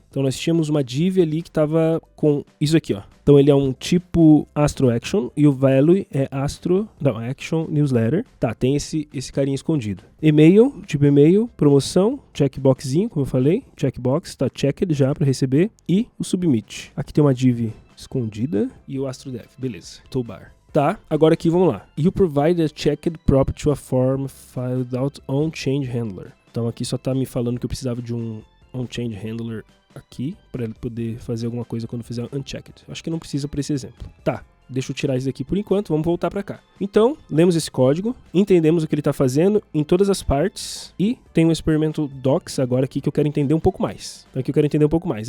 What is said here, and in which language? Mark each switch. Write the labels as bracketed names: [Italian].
[Portuguese] Então nós tínhamos uma div ali que tava com isso aqui, ó. Então ele é um tipo Astro Action e o value é Action Newsletter. Tá, tem esse carinha escondido. E-mail, tipo e-mail, promoção, checkboxzinho, como eu falei. Checkbox, tá checked já para receber. E o submit. Aqui tem uma div escondida e o Astro Dev. Beleza. Toolbar. Tá, agora aqui vamos lá. [English] You provide a checked prop to a form file without on-change handler. [Portuguese] Então aqui só tá me falando que eu precisava de um on-change handler aqui, para ele poder fazer alguma coisa quando fizer unchecked. Acho que não precisa para esse exemplo. Tá, deixa eu tirar isso aqui por enquanto, vamos voltar para cá. Então, lemos esse código, entendemos o que ele está fazendo em todas as partes e tem um experimental docs agora aqui que eu quero entender um pouco mais. Então aqui eu quero entender um pouco mais.